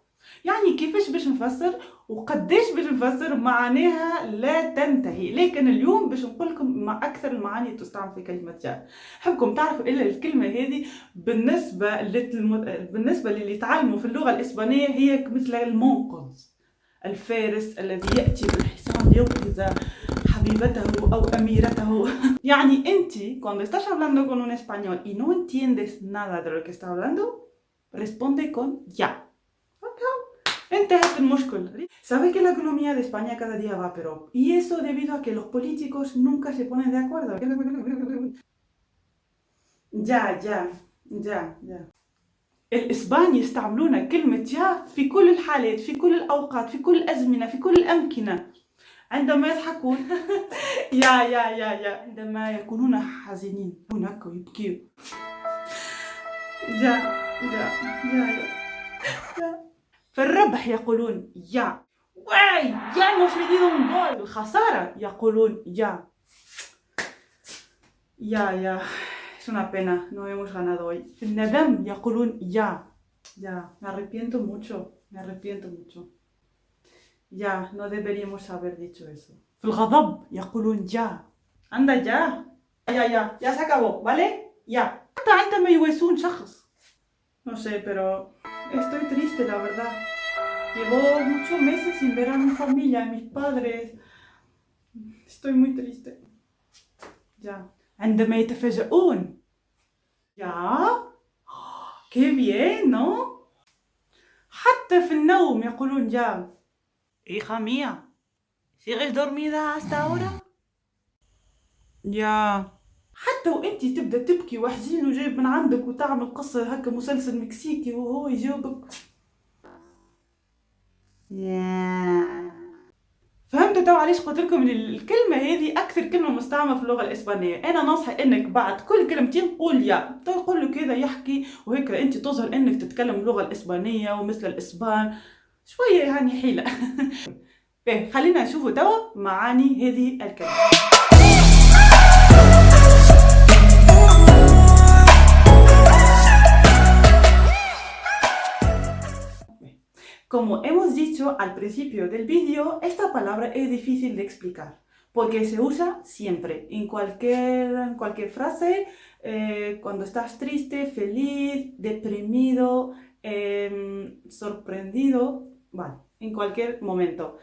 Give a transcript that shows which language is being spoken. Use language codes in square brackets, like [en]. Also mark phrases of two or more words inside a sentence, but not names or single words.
[ar] يعني كيفاش باش نفسر وقداش باش نفسر معناها لا تنتهي، لكن اليوم باش نقولكم مع أكثر المعاني تستعمل في كلمة يا. حبكم تعرفوا إلا الكلمة هذه بالنسبة للي يتعلموا في اللغة الإسبانية هي مثل المنقذ، الفارس الذي يأتي بالحصان لينقذ حبيبته أو أميرته. يعني أنت [es] cuando estás hablando con un español y no entiendes nada de lo que está hablando, responde con ya. [ar] انتهت المشكلة. [es] ¿Sabe que la economía de España cada día va peor? Y eso debido a que los políticos nunca se ponen de acuerdo. Ya. [ar] الإسبان يستعملون كلمة يا في كل الحالات، في كل الأوقات، في كل الأزمنة، في كل الأمكنة. عندما يضحكون يا عندما يكونون حزينين هكا ويبكيوا يا. في الربح يقولون يا. [es] واي ya hemos metido un gol. [ar] الخسارة يقولون يا. [es] Es una pena, no hemos ganado hoy. [ar] في الندم يقولون يا. [es] Me arrepiento mucho. Ya, no deberíamos haber dicho eso. [ar] في الغضب يقولون يا. [es] anda ya se acabó, ¿vale? Ya. [ar] حتى عندما يواسون شخص. [es] No sé, pero estoy triste, la verdad. Llevo muchos meses sin ver a mi familia, a mis padres. Estoy muy triste. Ya. [ar] عندما يتفاجئون. يا. [es] Qué bien, ¿no? [ar] حتى في النوم يقولون يا. [es] Hija mía, ¿sigues dormida hasta ahora? يا. [ar] حتى وانتي تبدا تبكي وحزين وجايب من عندك وتعمل قصة هكا مسلسل مكسيكي وهو يجاوبك يا. فهمتوا تو علاش قلت لكم ان الكلمه هذه اكثر كلمه مستعمله في اللغه الاسبانيه؟ انا نصح انك بعد كل كلمتين قول يا، تقول له كذا يحكي وهيك انت تظهر انك تتكلم اللغه الاسبانيه ومثل الاسبان شويه يعني حيله. خلينا نشوفوا توا معاني هذه الكلمه. [es] Como hemos dicho al principio del vídeo, esta palabra es difícil de explicar porque se usa siempre, en cualquier frase, cuando estás triste, feliz, deprimido, sorprendido, vale, en cualquier momento.